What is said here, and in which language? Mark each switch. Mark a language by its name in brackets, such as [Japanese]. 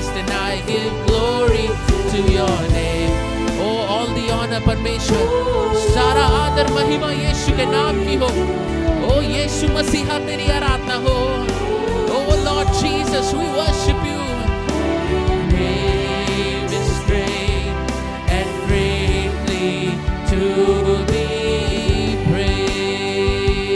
[English] And I give glory to your name. Oh, all the honor [Hindi] परमेश्वर, सारा आदर महिमा यीशु के नाम की हो। ओ यीशु मसीहा तेरी आराधना हो। [English] Oh Lord Jesus, we worship you. Name is great and greatly to be praised.